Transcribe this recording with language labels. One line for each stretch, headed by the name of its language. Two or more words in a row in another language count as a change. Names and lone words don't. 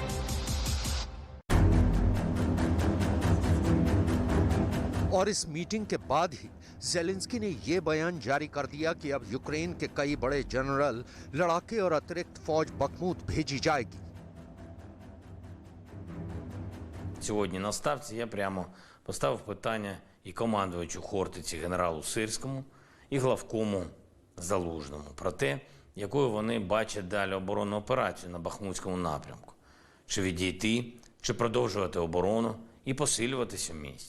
Hindi: और इस मीटिंग के बाद ही जेलेंस्की ने यह बयान जारी कर दिया कि अब यूक्रेन के कई बड़े जनरल, लड़ाके और अतिरिक्त फौज बखमूत भेजी जाएगी।
Ukrainian: Сьогодні на ставці я прямо поставив питання і командувачу Хортиці генералу Сирському, і главкому Залужному про те, якою вони бачать далі оборонну операцію на Бахмутському напрямку. Чи відійти, чи продовжувати оборону і посилюватися в місті.